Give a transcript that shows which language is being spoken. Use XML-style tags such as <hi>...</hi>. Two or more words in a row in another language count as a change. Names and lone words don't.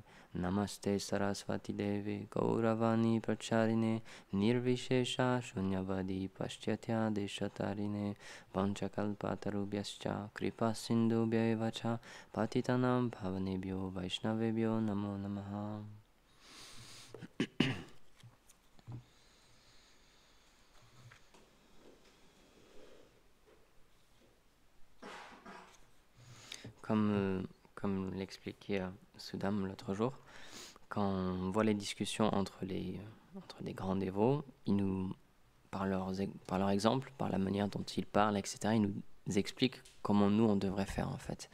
<sa>नमस्ते सरस्वती देवी गौरवाणी प्रचारिणे निर्विशेष शून्यवादी पाश्चात्य देशतारिणे वाञ्छाकल्पतरुभ्यश्च कृपा सिन्धुभ्य वाच पतितानम् भवनेभ्यो वैष्णवेभ्यो नमो नमः.</sa> <fr>Comme l'expliquait Sudam l'autre jour, quand on voit les discussions entre des grands dévots, ils nous, par leur exemple, par la manière dont ils parlent, etc., ils nous expliquent comment nous on devrait faire en fait.</fr>